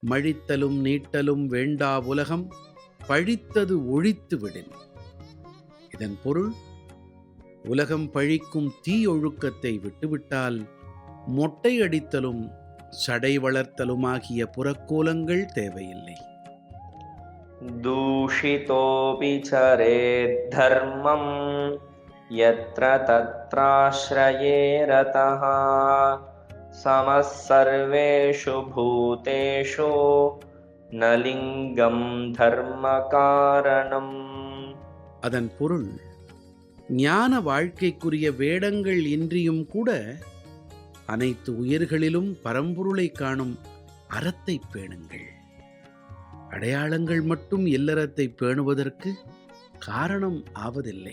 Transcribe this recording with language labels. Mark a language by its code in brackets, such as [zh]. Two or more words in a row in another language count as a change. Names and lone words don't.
[ta] மழித்தலும் நீட்டலும் வேண்டா உலகம் பழித்தது ஒழித்து விடின். இதன் பொருள், உலகம் பழிக்கும் தீயொழுக்கத்தை விட்டுவிட்டால் மொட்டை அடித்தலும் சடை வளர்த்தலுமாகிய புறக்கோலங்கள் தேவையில்லை. [sa] दूषितोऽपि चरेत् धर्मं यत्र तत्राश्रये रतः समः सर्वेषु भूतेषु न लिङ्गं धर्मकारणम्. [ta] அதன் பொருள், ஞான வாழ்க்கைக்குரிய வேடங்கள் இன்றியும் கூட அனைத்து உயிர்களிலும் பரம்பொருளை காணும் அறத்தை பேணுங்கள். அடையாளங்கள் மட்டும் இல்லறத்தை பேணுவதற்கு காரணம் ஆவதில்லை.